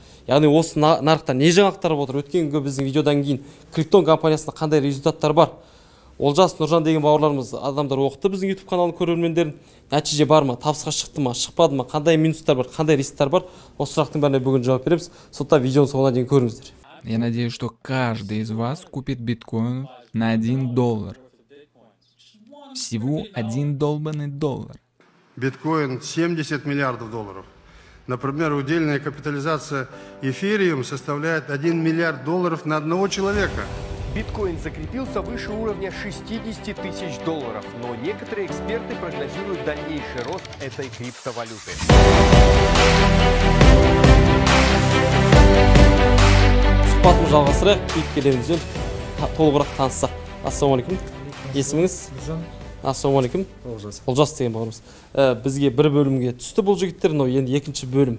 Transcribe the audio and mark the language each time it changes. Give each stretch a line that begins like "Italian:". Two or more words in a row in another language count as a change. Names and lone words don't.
Kazakh: Яғни осы нарықта не жаңалықтар болып отыр? Өткенгі біздің видеодан кейін Криптон компаниясында қандай результаттар бар? Олжас, Нұржан деген бауырларымыз адамдар оқыты біздің YouTube каналының көрермендерін. Нәтиже бар ма? Табысқа шықты ма? Шықпады ма? Қандай минустар бар? Қандай рисктер бар? Осы сұрақтың бәріне бүгін жауап береміз. Сондықтан видеоны соңына дейін көріңіздер.
Russian: Я надеюсь, что каждый из вас купит биткоин на $1. Всего $1 долбанный доллар. Биткоин 70 миллиардов долларов. Например, удельная капитализация эфириум составляет $1 миллиард на одного человека. Биткоин закрепился выше уровня 60 тысяч долларов, но некоторые эксперты прогнозируют дальнейший рост этой криптовалюты.
Kazakh: Сұхбатымызды жалғастырайық, кейіпкерлерімізбен толығырақ таныссақ. Ассалаумағалейкум. Есіміңіз? Нұржан. Ассалаумағалейкум. Олжас деген бауырымыз. Бізге бір бөлімге түсті бұл жігіттер, енді екінші бөлім.